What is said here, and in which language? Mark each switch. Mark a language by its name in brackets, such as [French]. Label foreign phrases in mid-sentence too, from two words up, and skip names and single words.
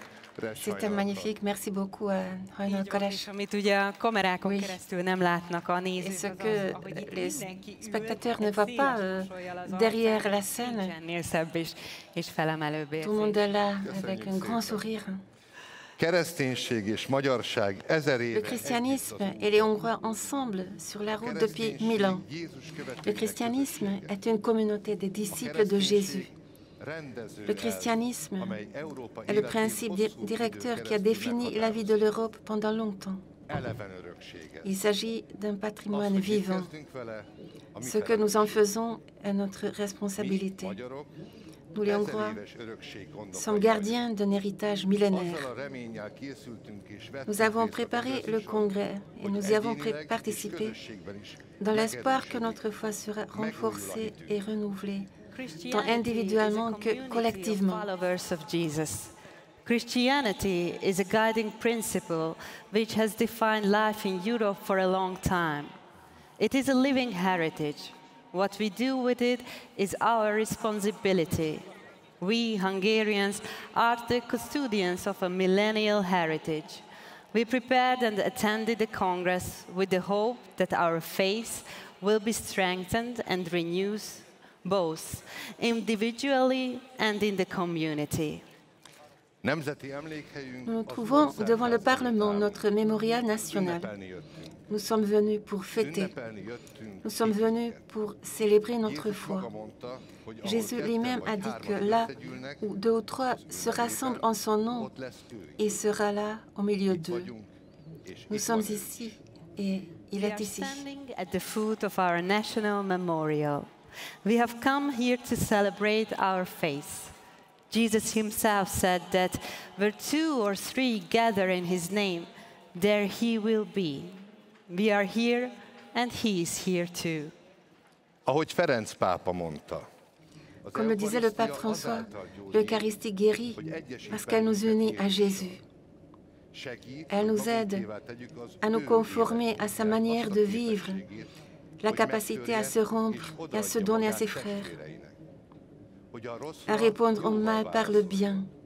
[French] C'était magnifique, merci beaucoup à Hajnal Koresh. [Hungarian] Amit ugye a kamerákon keresztül nem látnak a nézők, [French] Et ce que les spectateurs ne voient pas derrière la scène, [Hungarian] és felemelőbb [French] tout le monde est là avec un grand sourire. [Hungarian] Kereszténység és magyarság 1000 éve. [French] Le christianisme et les Hongrois ensemble sur la route depuis 1000 ans. Le christianisme est une communauté des disciples de Jésus. Le christianisme est le principe directeur qui a défini la vie de l'Europe pendant longtemps. Il s'agit d'un patrimoine vivant. Ce que nous en faisons est notre responsabilité. Nous, les Hongrois, sommes gardiens d'un héritage millénaire. Nous avons préparé le congrès et nous y avons participé dans l'espoir que notre foi sera renforcée et renouvelée, tant individuellement que collectivement. [English] Christianity is a guiding principle which has defined life in Europe for a long time. It is a living heritage. What we do with it is our responsibility. We Hungarians are the custodians of a millennial heritage. We prepared and attended the Congress with the hope that our faith will be strengthened and renewed both individually and in the community. [French] Nous nous trouvons devant le Parlement, notre mémorial national. Nous sommes venus pour fêter. Nous sommes venus pour célébrer notre foi. Jésus lui-même a dit que là où 2 ou 3 se rassemblent en son nom, il sera là au milieu d'eux. Nous sommes ici et il est ici. [English] Standing at the foot of our national memorial. We have come here to celebrate our faith. Jesus himself said that where 2 or 3 gather in his name, there he will be. We are here and he is here too. [Hungarian] Ahogy Ferenc pápa mondta, [French] Comme le disait le pape François, l'Eucharistie guérit parce qu'elle nous unit à Jésus. Elle nous aide à nous conformer à sa manière de vivre, la capacité à se rompre et à se donner à ses frères, à répondre au mal par le bien.